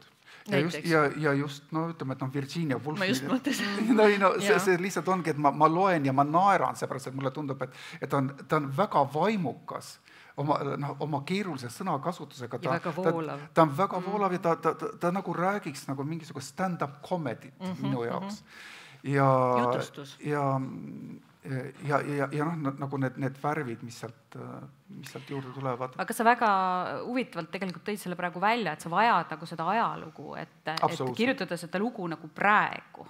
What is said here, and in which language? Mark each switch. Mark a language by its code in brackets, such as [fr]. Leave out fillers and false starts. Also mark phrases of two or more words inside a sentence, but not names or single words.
[et] Ja just, ütleme, et Virginia Woolf. Ma just mõtlesin. See lihtsalt ongi, et ma loen ja ma naeran seepärast, et mulle tundub, et ta on väga vaimukas oma keerulise sõnakasutusega. Ja väga voolav. Ta on väga voolav ja ta nagu räägiks nagu mingisugust [en] stand-up comedy [et] minu jaoks. Jutustus. Ja nagu need värvid, mis sealt juurde tulevad. Aga sa väga huvitavalt tegelikult tõid selle praegu välja, et sa vajad nagu seda ajalugu, et kirjutada seda lugu nagu praegu.